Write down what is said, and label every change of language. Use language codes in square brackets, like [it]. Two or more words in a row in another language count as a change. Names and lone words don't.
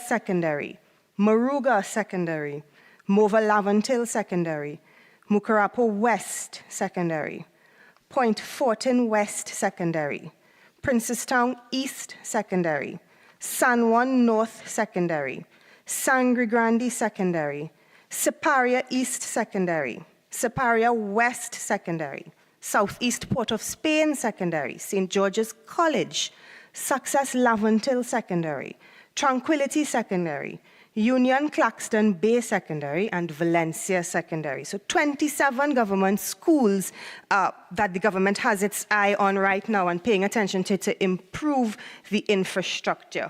[en] Secondary, Moruga Secondary, Mova Lavantil Secondary, Mucurapo West Secondary, Point Fortin West Secondary, Princestown East Secondary, San Juan North Secondary, Sangre Grande Secondary, Siparia East Secondary, Siparia West Secondary, Southeast Port of Spain Secondary, St. George's College, Success Lavantil Secondary, Tranquility Secondary, Union Claxton Bay Secondary, and Valencia Secondary. So 27 government schools that the government has its eye on right now and paying attention to improve the infrastructure.